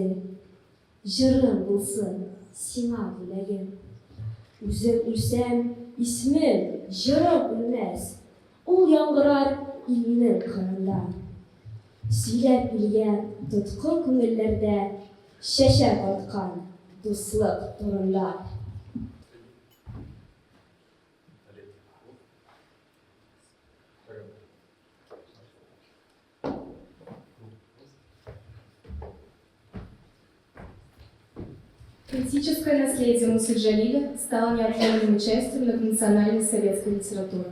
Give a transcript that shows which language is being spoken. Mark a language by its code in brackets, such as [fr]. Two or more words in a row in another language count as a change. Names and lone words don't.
[tt] Җырым булсын сиңа бүләгем. Үзем үлсәм, исмем, җырым үлмәс. Ул яңгырар илнең кырында. Сөйләп илгән тоткын күңелләрдә шәшәк аткан дуслык турында. [ru] Поэтическое наследие Мусы Джалиля стало неотъемлемой частью многонациональной советской литературы.